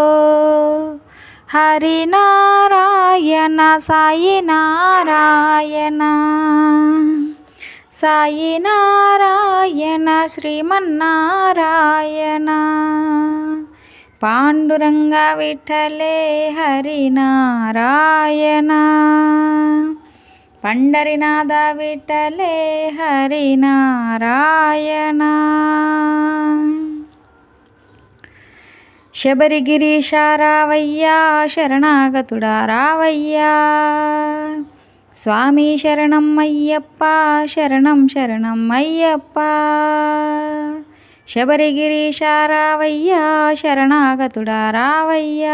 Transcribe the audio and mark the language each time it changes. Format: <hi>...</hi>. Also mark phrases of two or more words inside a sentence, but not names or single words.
<sa>हरि नारायण साई नारायण, साई नारायण श्रीमन्नारायण. पांडुरंग विठ्ठले हरिनारायण, पंढरीनाथ विठ्ठले हरिनारायण.</sa> <te>శబరిగిరీశా రావయ్యా, శరణాగతుడా రావయ్యా. స్వామి శరణం అయ్యప్ప, శరణం శరణం అయ్యప్ప. శబరిగిరీశా రావయ్యా, శరణాగతుడా రావయ్యా.</te>